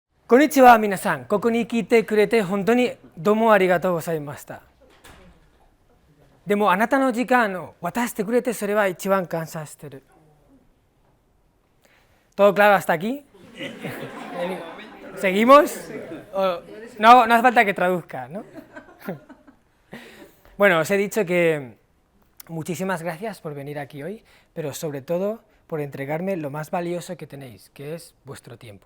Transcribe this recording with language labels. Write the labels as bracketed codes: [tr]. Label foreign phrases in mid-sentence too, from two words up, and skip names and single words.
[ja] こんにちは皆さん、ここに来てくれて本当にどうもありがとうございました。でもあなたの時間を渡してくれてそれは一番感謝してる。 [es] ¿Todo claro hasta aquí? ¿Seguimos? No, no hace falta que traduzca, ¿no? Bueno, os he dicho que muchísimas gracias por venir aquí hoy, pero sobre todo por entregarme lo más valioso que tenéis, que es vuestro tiempo.